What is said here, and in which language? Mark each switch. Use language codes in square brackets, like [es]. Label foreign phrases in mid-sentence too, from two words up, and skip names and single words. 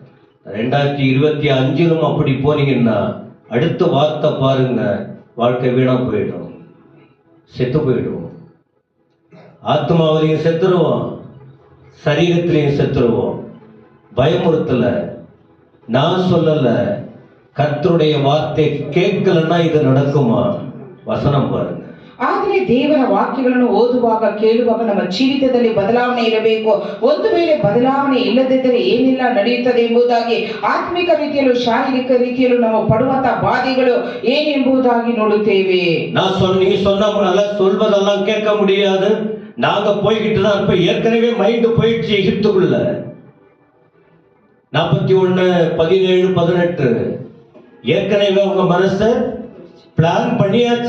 [ta] 2025 அப்படி போனீங்கன்னா அடுத்த வார்த்தை பாருங்க, வாழ்க்கை வீணா போயிடும், செத்து போயிடும். ஆத்மாவிலையும் செத்துருவோம், சரீரத்திலையும் செத்துருவோம். பயமுறுத்தல, நான் சொல்லல, கர்த்தருடைய வார்த்தை கேட்கலன்னா இது நடக்குமா? வசனம் பாருங்க. [kn] ಆದರೆ ದೇವರ ವಾಕ್ಯಗಳನ್ನು ಓದುವಾಗ ಕೇಳುವಾಗ ನಮ್ಮ ಜೀವಿತದಲ್ಲಿ ಬದಲಾವಣೆ ಇರಬೇಕು. ಒಂದು ವೇಳೆ ಬದಲಾವಣೆ ಇಲ್ಲದಿದ್ದರೆ ಏನೆಲ್ಲ ನಡೆಯುತ್ತದೆ ಎಂಬುದಾಗಿ ಆತ್ಮಿಕ ರೀತಿಯಲ್ಲೂ ಶಾರೀರಿಕ ರೀತಿಯಲ್ಲೂ ನಾವು ಪಡುವಂತಹ ಬಾಧೆಗಳು ಏನೆಂಬುದಾಗಿ ನೋಡುತ್ತೇವೆ. [ta] நீங்க சொன்னதெல்லாம் சொல்வதெல்லாம் கேட்க முடியாது. நாங்க போய்கிட்டு தான் இப்ப ஏற்கனவே மைண்ட் போயிடுச்சு எகிப்துக்குள்ள. 41, 17, 18 ஏற்கனவே உங்க மனசு பிளான் பண்ணியாச்சு.